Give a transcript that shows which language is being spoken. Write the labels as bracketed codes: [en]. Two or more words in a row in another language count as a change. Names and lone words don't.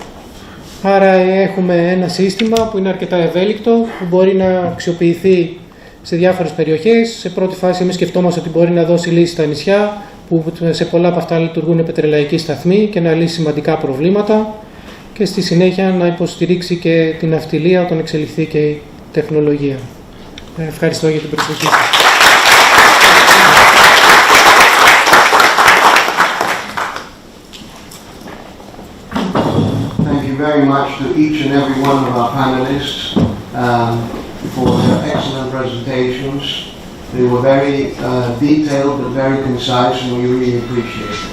[el] Άρα έχουμε ένα σύστημα που είναι αρκετά ευέλικτο, που μπορεί να αξιοποιηθεί σε διάφορες περιοχές. Σε πρώτη φάση εμείς σκεφτόμαστε ότι μπορεί να δώσει λύση στα νησιά, που σε πολλά από αυτά λειτουργούν πετρελαϊκοί σταθμοί και να λύσει σημαντικά προβλήματα, και στη συνέχεια να υποστηρίξει και την ναυτιλία όταν εξελιχθεί και η τεχνολογία. Ευχαριστώ για την προσοχή σας. [en] Thank you very much to each and every one of our panelists for their excellent presentations. They were very detailed but very concise, and we really appreciate it.